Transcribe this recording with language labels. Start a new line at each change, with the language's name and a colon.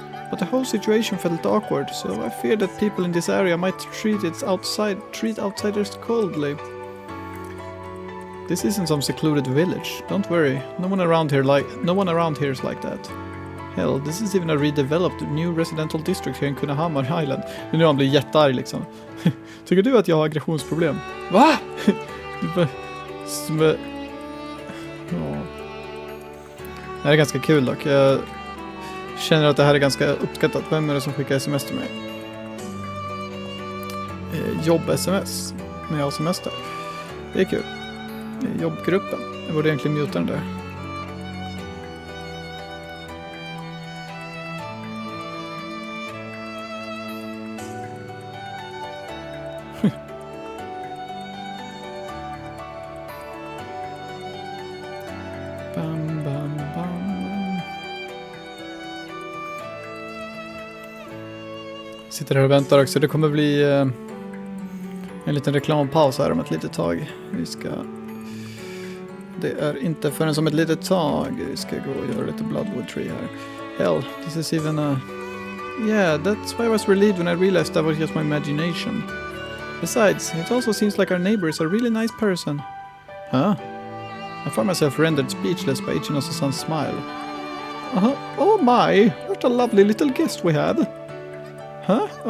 English: But the whole situation felt awkward, so I feared that people in this area might treat outsiders coldly. This isn't some secluded village. Don't worry. No one around here is like that. Hell, this is even a redeveloped new residential district here in Kunahamar Island.
Swedish: Nu han blir jättearg liksom. Tycker du att jag har aggressionsproblem? Va? Ja. Det här är ganska kul dock. Jag känner att det här är ganska uppskattat. Vem är det som skickar sms till mig? Jobb-sms. När jag har semester. Det är kul. Jobbgruppen. Jag borde egentligen muta den där. Bam, bam, bam. Sitter här och väntar också. Det kommer bli en liten reklampaus här om ett litet tag. Det är inte förrän som ett litet tag. Vi ska gå och göra lite Bloodwood Tree här.
English: Hell, this is even a... Yeah, that's why I was relieved when I realized that was just my imagination. Besides, it also seems like our neighbor is a really nice person. Huh? I found myself rendered speechless by Ichinose-san's smile. Oh my, what a lovely little guest we have. Huh?